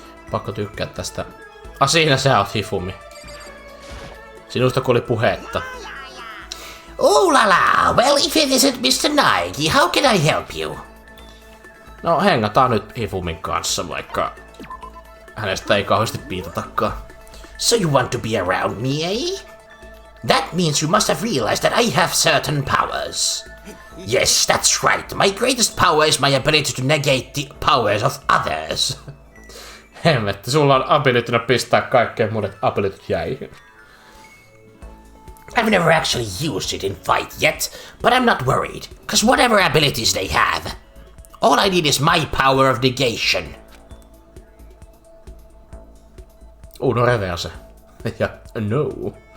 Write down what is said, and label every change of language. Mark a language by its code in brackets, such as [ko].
[fi] Pakko tykkää tästä. Siinä sä oot, Hifumi. Sinusta kun oli puhetta. [en] Oh la la, well if it isn't Mr. Naigi, how can I help you? [fi] No hengataan nyt Hifumin kanssa, vaikka hänestä ei kauheasti piitatakaan. [en] So you want to be around me, eh? That means you must have realized that I have certain powers. Yes, that's right. My greatest power is my ability to negate the powers of others. [fi] Hemmetti, sulla on abilitynä pistää kaikkeen muut abilityt jäihin. [en] I've never actually used it in fight yet, but I'm not worried, cause whatever abilities they have, all I need is my power of negation. [fi] Uno reverse. Ja no.